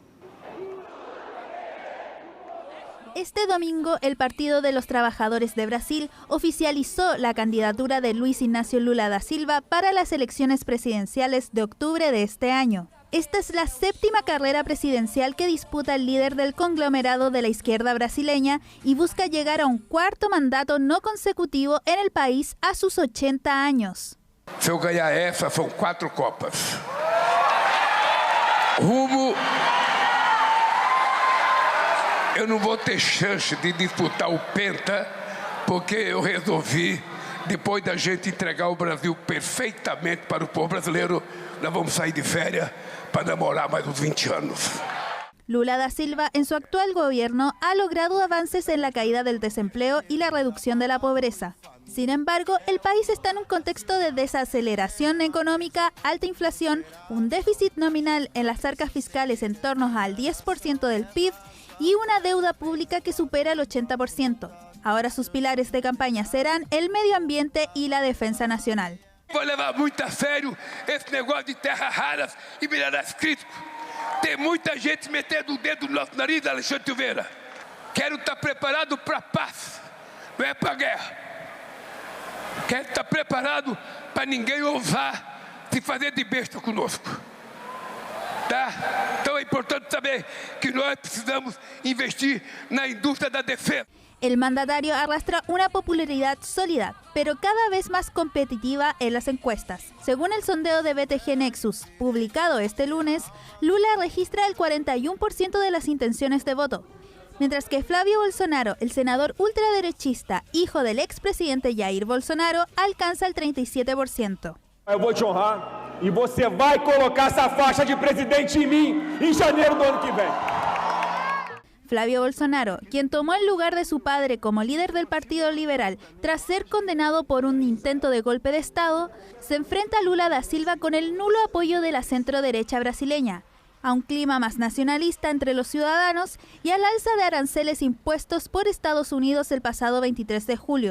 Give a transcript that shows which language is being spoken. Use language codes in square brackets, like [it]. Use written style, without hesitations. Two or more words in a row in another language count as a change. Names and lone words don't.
[es] Este domingo, el Partido de los Trabajadores de Brasil oficializó la candidatura de Luis Ignacio Lula da Silva para las elecciones presidenciales de octubre de este año. Esta es la 7ª carrera presidencial que disputa el líder del conglomerado de la izquierda brasileña y busca llegar a un 4º mandato no consecutivo en el país a sus 80 años. [pt] Se eu ganhar essa, são 4 copas. Rumo... Eu não vou ter chance de disputar o Penta, porque eu resolvi, depois da gente entregar o Brasil perfeitamente para o povo brasileiro, nós vamos sair de férias para namorar mais uns 20 anos. [es] Lula da Silva, en su actual gobierno, ha logrado avances en la caída del desempleo y la reducción de la pobreza. Sin embargo, el país está en un contexto de desaceleración económica, alta inflación, un déficit nominal en las arcas fiscales en torno al 10% del PIB y una deuda pública que supera el 80%. Ahora sus pilares de campaña serán el medio ambiente y la defensa nacional. [pt] Vou levar muito a sério esse negócio de terras raras e minerais críticos. Tem muita gente metendo o dedo no nosso nariz, Alexandre Silveira. Quero estar preparado para a paz, não é para a guerra. Quero estar preparado para ninguém ousar se fazer de besta conosco. Tá? Então é importante saber que nós precisamos investir na indústria da defesa. [es] El mandatario arrastra una popularidad sólida, pero cada vez más competitiva en las encuestas. Según el sondeo de BTG Nexus, publicado este lunes, Lula registra el 41% de las intenciones de voto, mientras que Flavio Bolsonaro, el senador ultraderechista, hijo del expresidente Jair Bolsonaro, alcanza el 37%. [pt] Eu vou te honrar e você vai colocar essa faixa de presidente em mim em janeiro do ano que vem. [es] Flavio Bolsonaro, quien tomó el lugar de su padre como líder del Partido Liberal tras ser condenado por un intento de golpe de Estado, se enfrenta a Lula da Silva con el nulo apoyo de la centro-derecha brasileña, a un clima más nacionalista entre los ciudadanos y al alza de aranceles impuestos por Estados Unidos el pasado 23 de julio.